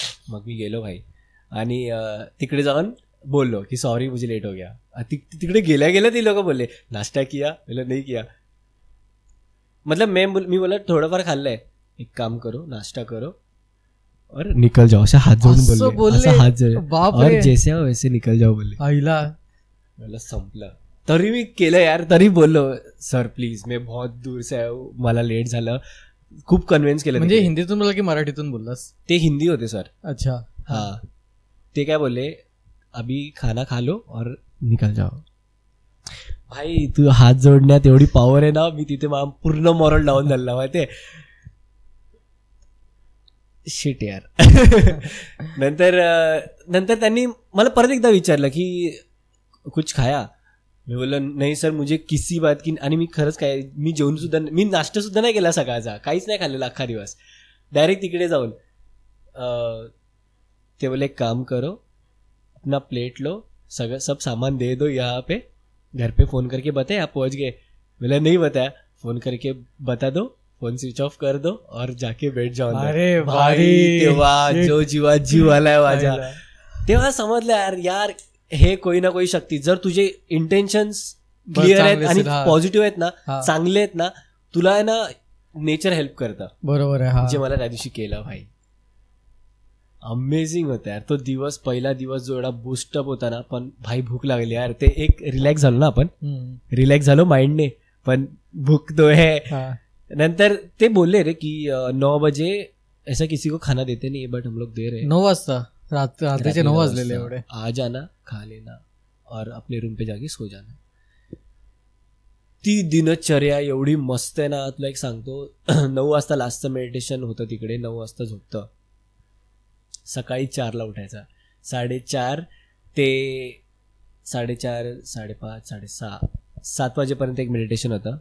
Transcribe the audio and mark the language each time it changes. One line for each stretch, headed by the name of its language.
Marathi: मग मी गेलो भाई आणि तिकडे जाऊन बोललो की सॉरी
Hindi: मुझे लेट हो गया.
Marathi: तिकडे गेल्या ते लोक बोलले
Hindi: नाश्ता किया,
Marathi: बोला
Hindi: नहीं किया. मतलब
Marathi: मी बोला थोडंफार खाल्लंय,
Hindi: एक काम करो नाश्ता करो और निकल जाओ.
Marathi: असा हात जोडून बोलले, हात जोडून
Hindi: और जैसे हो वैसे निकल जाओ
Marathi: बोलले. आईला मला संपलं. तरी मी केलं यार, तरी बोललो सर प्लीज
Hindi: मैं बहुत दूर से आया हूं,
Marathi: मला लेट झालं. खूप कन्व्हिन्स केलं. म्हणजे हिंदीतून बोला की मराठीतून बोललास? ते हिंदी होते सर. अच्छा. हा ते काय बोलले
Hindi: अभी खाना खा लो और निकल जाओ.
Marathi: भाई तू हात जोडण्यात एवढी पॉवर आहे ना, मी तिथे पूर्ण मॉरल डाऊन झाला माहितीये. शिट यार. नंतर त्यांनी मला परत एकदा विचारलं की
Hindi: कुछ खाया.
Marathi: मी बोललो नाही सर
Hindi: मुझे किसी बात की.
Marathi: आणि मी खरंच काय मी जेवण सुद्धा मी नाश्ता सुद्धा नाही केला सकाळचा, काहीच नाही खाल्लेला अख्खा दिवस. डायरेक्ट तिकडे जाऊन ते बोले
Hindi: एक काम करो अपना प्लेट लो, सब सामान दे दो यहाँ पे, घर पे फोन करके बताए आप पहुंच गए. बोला नहीं बताया, फोन करके बता दो, फोन स्विच ऑफ कर दो और जाके बैठ जाओ.
Marathi: अरे भाई तेव्हा जो जीव आलाय माझ्या, तेव्हा समजलं यार हे
Hindi: कोई ना कोई शक्ती.
Marathi: जर तुझे इंटेन्शन्स क्लिअर आहेत आणि पॉझिटिव्ह आहेत ना, चांगले आहेत ना, तुला आहे ना नेचर हेल्प करतं. बरोबर आहे. जे मला त्या दिवशी केलं भाई, अमेझिंग होतं यार तो दिवस. पहिला दिवस जो एवढा बूस्टअप होता ना, पण भाई भूक लागली यार. ते एक रिलॅक्स झालो ना आपण, रिलॅक्स झालो माइंडने, पण भूक
Hindi: तो है.
Marathi: नंतर ते बोलले रे
Hindi: की 9 बजे ऐसा किसी को खाना देते नहीं बट हम लोग दे रहे.
Marathi: 9 वाजता, रात्रीचे 9 वाजलेले एवढे.
Hindi: आ जाना, खा लेना और अपने रूम पे जाके सो जाना.
Marathi: ती दिनचर्या एवढी मस्त आहे ना. तुला एक सांगतो, 9 वाजता लास्टचं मेडिटेशन होतं तिकडे. 9 वाजता झोपतं, सकाळी 4ला उठायचा. 4:30 ते 4:30, 5:30, 6:30, 7 वाजेपर्यंत एक मेडिटेशन होतं.